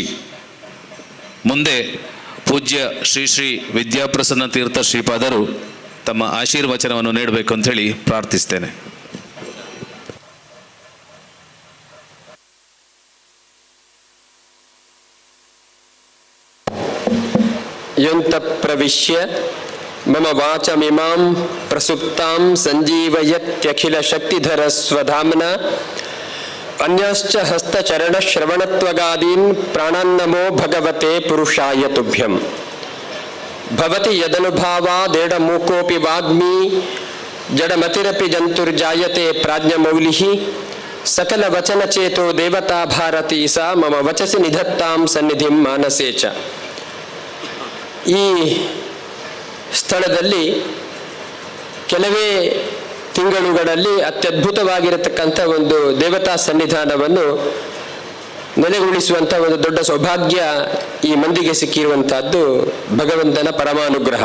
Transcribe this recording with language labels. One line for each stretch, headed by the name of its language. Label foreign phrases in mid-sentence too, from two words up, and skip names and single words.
Kannada: ಮುಂದೆ ಪೂಜ್ಯ ಶ್ರೀ ಶ್ರೀ ವಿದ್ಯಾಪ್ರಸನ್ನ ತೀರ್ಥ ಶ್ರೀಪಾದರು ತಮ್ಮ ಆಶೀರ್ವಚನವನ್ನು ನೀಡಬೇಕು ಅಂತ ಹೇಳಿ ಪ್ರಾರ್ಥಿಸ್ತೇನೆ.
Sanskrit: ಯಂತ ಪ್ರವಿಶ್ಯ ಮಮ ವಾಚಮಿಮಾಂ ಪ್ರಸುಪ್ತಾಂ ಸಂಜೀವಯತ್ಯಖಿಲ ಶಕ್ತಿಧರ ಸ್ವಧಾಮ್ನ ಅನ್ಯಶ್ಚ ಹಸ್ತಚರಣ ಶ್ರವಣತ್ವಗಾದೀನ್ ಪ್ರಾಣಾನ್ನಮೋ ಭಗವತೆ ಪುರುಷಾಯ ತುಭ್ಯಂ. ಭವತಿ ಯದನುಭಾವಾದೇಡ ಮೂಕೋಪಿ ವಾಗ್ಮಿ ಜಡಮತಿರಪಿ ಜಂತುರ್ಜಾಯತೆ ಪ್ರಾಜ್ಞಮೌಲಿಃ ಸಕಲ ವಚನಚೇತೋ ದೇವತಾ ಭಾರತೀ ಸಾ ಮಮ ವಚಸಿ ನಿಧತ್ತಾಂ ಸನ್ನಿಧಿಂ ಮಾನಸೇ ಚ.
Kannada: ಈ ಸ್ಥಳದಲ್ಲಿ ಕೆಲವೇ ತಿಂಗಳುಗಳಲ್ಲಿ ಅತ್ಯದ್ಭುತವಾಗಿರತಕ್ಕಂಥ ಒಂದು ದೇವತಾ ಸನ್ನಿಧಾನವನ್ನು ನೆಲೆಗೊಳಿಸುವಂಥ ಒಂದು ದೊಡ್ಡ ಸೌಭಾಗ್ಯ ಈ ಮಂದಿಗೆ ಸಿಕ್ಕಿರುವಂತಹದ್ದು ಭಗವಂತನ ಪರಮಾನುಗ್ರಹ.